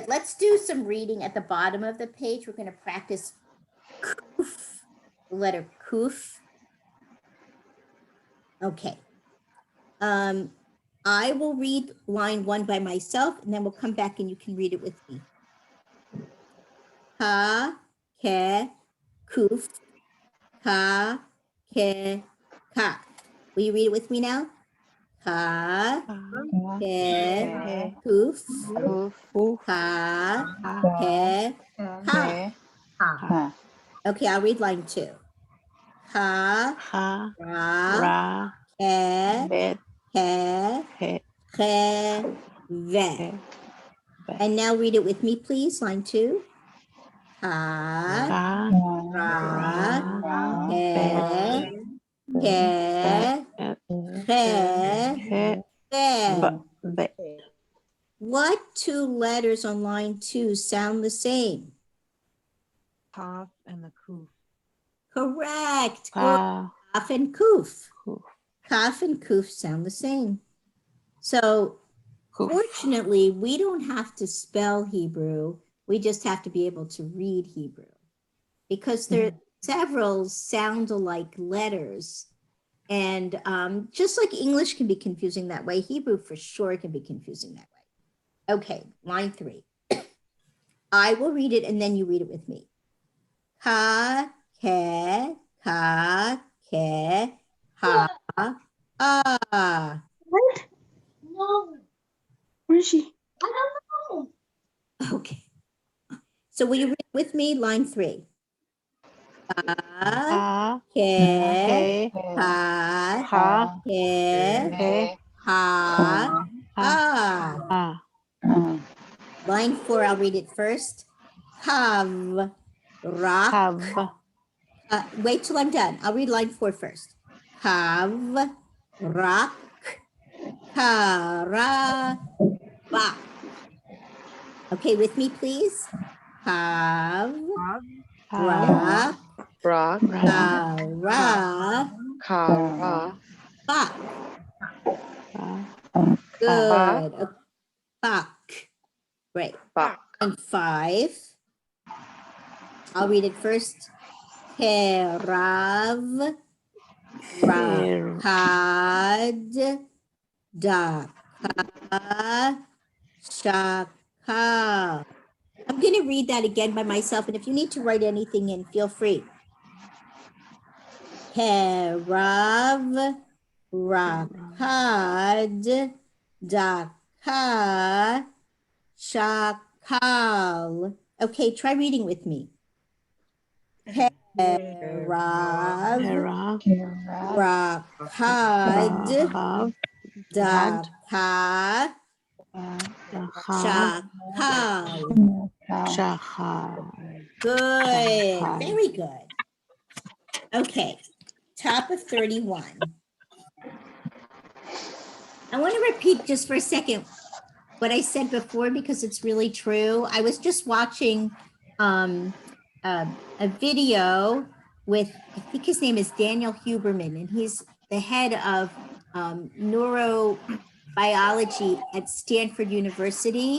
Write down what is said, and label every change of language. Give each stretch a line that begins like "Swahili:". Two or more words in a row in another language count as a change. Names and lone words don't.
English: Let's do some reading at the bottom of the page. We're going to practice kuf, the letter kuf. Okay. I will read line 1 by myself, and then we'll come back and you can read it with me.
Hebrew: Ka, ke, kuf, ka, ke, ka.
English: Will you read it with me now?
Hebrew: Ka, ke, kuf, ka, ke, ka.
English: Okay, I'll read line 2.
Hebrew: Ha, ra, ke, ve.
English: And now read it with me, please. Line 2.
Hebrew: Ha, ra, ke, ve.
English: What 2 letters on line 2 sound the same? Kaf and the kuf. Correct. Kaf and kuf. Kaf and kuf sound the same. So fortunately, we don't have to spell Hebrew. We just have to be able to read Hebrew, because there are several sound-alike letters. And just like English can be confusing that way, Hebrew for sure can be confusing that way. Okay, line 3. I will read it and then you read it with me.
Hebrew: Ka, ke, ha, ah.
English: What? No, Where is she? I don't know. Okay. So will you read with me? Line 3.
Hebrew: Ka, ke, ha, ke, ha, ah.
English: Line 4, I'll read it first.
Hebrew: Kav, rak.
English: Wait till I'm done. I'll read line 4 first.
Hebrew: Kav, rak, kara, ba.
English: Okay, with me, please.
Hebrew: Kav, rak, kara, ba.
English: Good. Bak. Great. And 5. I'll read it first.
Hebrew: Kerav, rakad, daka, shaka.
English: I'm going to read that again by myself, and if you need to write anything in, feel free.
Hebrew: Kerav, rakad, daka, shakal.
English: Okay, try reading with me.
Hebrew: Kerav, rakad, daka, shakal.
English: Good, very good. Okay, top of 31. I want to repeat just for a second what I said before, because it's really true. I was just watching a video with, I think his name is Daniel Huberman, and he's the head of neurobiology at Stanford University.